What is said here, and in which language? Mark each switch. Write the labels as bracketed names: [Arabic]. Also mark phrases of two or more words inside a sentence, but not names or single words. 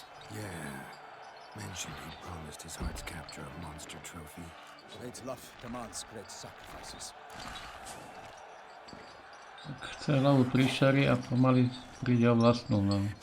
[English] Yeah. Mentioned he promised his heart's capture a monster trophy. Great love demands great sacrifices. [Slovak] Chce hlavu príšery a pomaly príde o vlastnú hlavu.